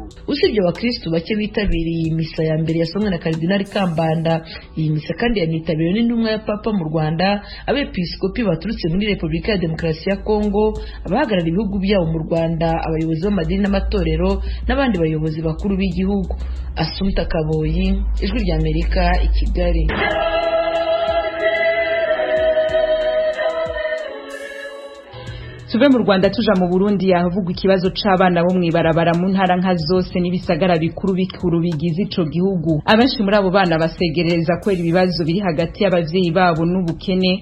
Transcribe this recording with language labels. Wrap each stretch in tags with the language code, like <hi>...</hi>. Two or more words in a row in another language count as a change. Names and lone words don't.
<rw>Usibye abakristo bake bitabiriye iyi misa ya mbere yasomwe na Karidinali Kambanda, iyi misa kandi yanitabiriwe n'intumwa ya Papa mu Rwanda, abepiskopi baturutse muri Repubulika ya Demokarasi ya Kongo, abahagarariye ibihugu byabo mu Rwanda, abayobozi b'amadini n'amatorero n'abandi bayobozi bakuru b'igihugu. Assumpta Kaboyi, Ijwi ry'Amerika, i Kigali.</rw> <rn>Tuve mu Rwanda tuja mu Burundi yahavugwa ikibazo c'abana bo mwibarabara mu ntara nka zose n'ibisagara bikuru bigize ico gihugu. Abenshi muri abo bana basegereza kwera ibibazo biri hagati y'abavyeyi babo n'ubukene.</rn>